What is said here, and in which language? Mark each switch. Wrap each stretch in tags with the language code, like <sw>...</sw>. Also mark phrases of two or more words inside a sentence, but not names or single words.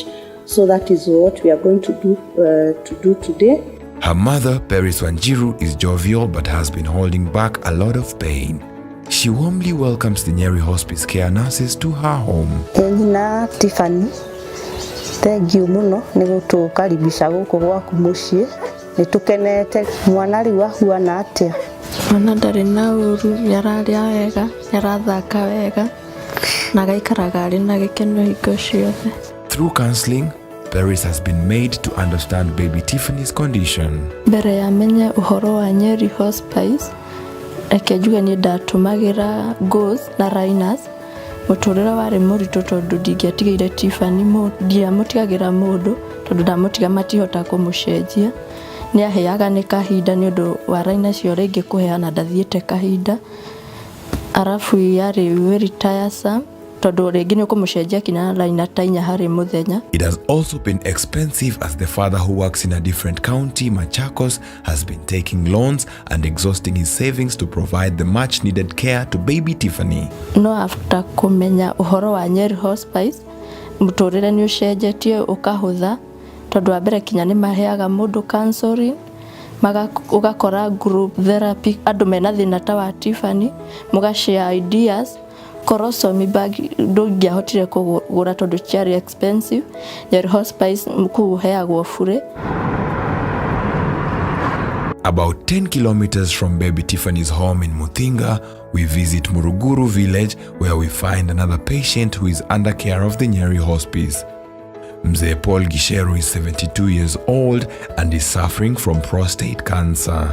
<en>So that is what we are going to do today. Her mother, Peris Wanjiru, is jovial but has been holding back a lot of pain. She warmly welcomes the Nyeri Hospice care nurses to her home.</en> <ki>Nina Tiffany,</ki> <en>thank you</en> <ki>muno nigutukaribisha guku gwaku mucii. Nitukenete. Mwana riu ahuana atia? Mwana ndari na uru, yararia wega, yarathaka wega, na gaikaraga ari na gikeno hingo ciothe.</ki> <en>Through counseling, Paris has been made to understand baby Tiffany's condition.</en> <ki>Mbere ya menye uhoro wa Nyeri Hospice, reke njuge ni ndatumagira goals na liners. Muturira wari muritu tondu ndingĩatigĩire Tiffany ndiamũtigagira mundu tondu ndamũtiga matihota kumucenjia. Ni aheaga ni kahinda ni undu wa raina cio ringi kuheana ndathiĩte kahinda. Arafu yari</ki> <en>very tiresome</en> <ki>tondu ringi ni kumucenjia kinya na raina ta 4 hari muthenya.</ki> <en>It has also been expensive as the father who works in a different county, Machakos, has been taking loans and exhausting his savings to provide the much needed care to baby Tiffany.</en> <ki>No after kumenya uhoro wa Nyeri Hospice, muturire ni ucenjetie ukahutha tondu wa mbere kinya ni maheaga mundu counseling, ugakora</ki> <en>group therapy,</en> <ki>andu mena thina ta wa Tiffany, mugashare ideas.</ki> <en>Colostomy bag</en> <ki>ndungĩahotire kũgũra tondu ciarĩ expensive. Nyeri Hospice mkuheagwo bure.</ki> <en>About 10 kilometers from baby Tiffany's home in Muthinga, we visit Muruguru village where we find another patient who is under care of the Nyeri Hospice. Mzee Paul Gisheru is 72 years old and is suffering from prostate cancer.</en>